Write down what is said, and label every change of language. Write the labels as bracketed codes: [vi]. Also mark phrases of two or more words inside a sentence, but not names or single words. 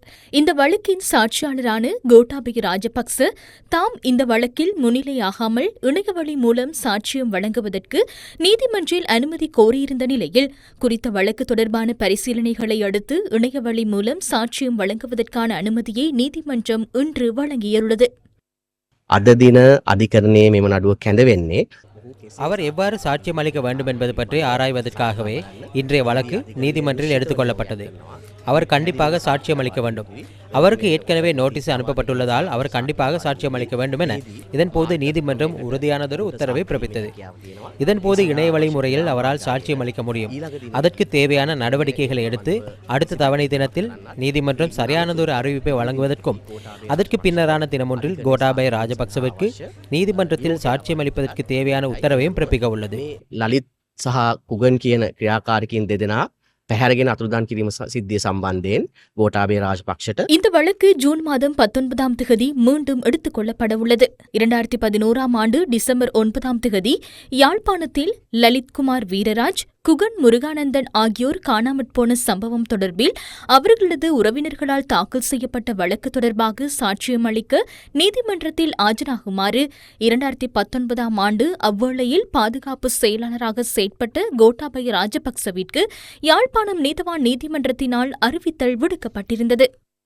[ta] இந்த வழக்கின் சாட்சியாளரான கோட்டாபய ராஜபக்ச தாம் இந்த வழக்கில் முன்னிலையாகாமல் இணையவழி மூலம் சாட்சியம் வழங்குவதற்கு நீதிமன்றில் அனுமதி கோரியிருந்த நிலையில் குறித்த வழக்கு தொடர்பான பரிசீலனைகளை அடுத்து இணையவழி மூலம் சாட்சியம் வழங்குவதற்கான அனுமதியை நீதிமன்றம் இன்று வழங்கியுள்ளது. [si] අද දින අධිකරණයේ මෙම නඩුව කැඳවෙන්නේ [ta] அவர் எவ்வாறு சாட்சியம் அளிக்க வேண்டும் என்பது பற்றி ஆராய்வதற்காகவே இன்றைய வழக்கு நீதிமன்றில் எடுத்துக் கொள்ளப்பட்டது. அவர் கண்டிப்பாக சாட்சியம் அளிக்க வேண்டும். அவருக்கு ஏற்கனவே நோட்டீஸ் அனுப்பப்பட்டுள்ளதால் அவர் கண்டிப்பாக சாட்சியம் அளிக்க வேண்டும் என இதன்போது நீதிமன்றம் உறுதியானதொரு உத்தரவை பிறப்பித்தது. இதன்போது இணையவழி முறையில் அவரால் சாட்சியம் அளிக்க முடியும். அதற்கு தேவையான நடவடிக்கைகளை எடுத்து அடுத்த தவணை தினத்தில் நீதிமன்றம் சரியானதொரு அறிவிப்பை வழங்குவதற்கும் அதற்கு பின்னரான தினமொன்றில் கோட்டாபய ராஜபக்சவிற்கு நீதிமன்றத்தில் சாட்சியம் அளிப்பதற்கு தேவையான உத்தரவையும் பிறப்பிக்க உள்ளது. [si] ලලිත් සහ කුගන් කියන ක්‍රියාකාරකීන් දෙදෙනා පැහැරගෙන අතුරුදන් කිරීම සිද්ධිය සම්බන්ධයෙන් கோட்டாபய ராஜபக்ஷට [ta] இந்த வழக்கு ஜூன் மாதம் 19ஆம் தேதி மீண்டும் எடுத்துக் கொள்ளப்பட உள்ளது. 2011ஆம் ஆண்டு டிசம்பர் 9ஆம் தேதி யாழ்ப்பாணத்தில் லலித்குமார் வீரராஜ், குகன் முருகானந்தன் ஆகியோர் காணாமற் போன சம்பவம் தொடர்பில் அவர்களது உறவினர்களால் தாக்கல் செய்யப்பட்ட வழக்கு தொடர்பாக சாட்சியம் அளிக்க நீதிமன்றத்தில் ஆஜராகுமாறு 2019ஆம் ஆண்டு அவ்வேளையில் பாதுகாப்பு செயலாளராக செயற்பட்ட கோட்டாபய ராஜபக்சவிற்கு யாழ்ப்பாணம் நீதவான் நீதிமன்றத்தினால் அறிவித்தல் விடுக்கப்பட்டிருந்தது.